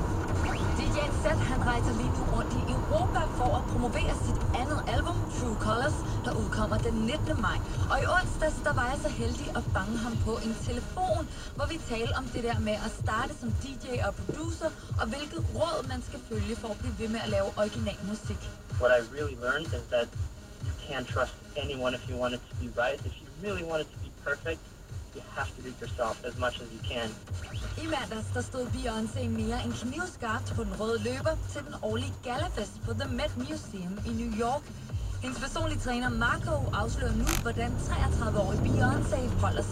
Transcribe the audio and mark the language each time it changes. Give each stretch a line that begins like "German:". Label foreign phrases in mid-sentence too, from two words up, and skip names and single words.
Danish: DJ Set han rejser lige nu rundt i Europa for at promovere sit andet album, True Colors, der udkommer den 19. maj. Og i onsdags, der var jeg så heldig at fange ham på en telefon, hvor vi talte om det der med at starte som DJ og producer, og hvilket råd man skal følge for at blive ved med at lave original musik.
English: What I really learned is that you can't trust anyone if you want it to be right. If you really want it to be perfect, you have to be yourself as much as you can.
Danish: I mandags der stod Beyoncé mere end knivskarpt på den røde løber til den årlige galafest på The Met Museum i New York. Hendes personlige træner Marco afslører nu, hvordan 33-årige Beyoncé holder sig